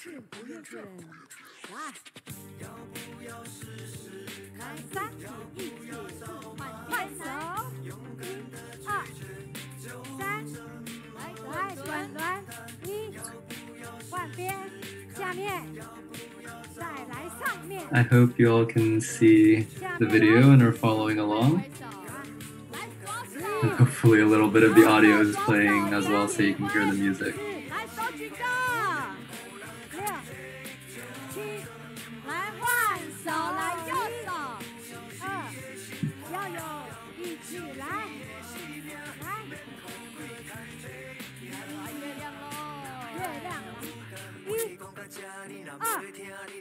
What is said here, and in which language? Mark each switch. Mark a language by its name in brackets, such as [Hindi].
[Chinese] 不厌倦，来，来3起1起，换手，1、2、3，来转，1，换边，下面，再来上面。 [English] I hope you all can see the video and are following along. And hopefully a little bit of the audio is playing as well so you can hear the music. [Chinese] 来手举高，6、7，来换手，来右手，2，要有力气，来，月亮喽，月亮，1、2、3，换手，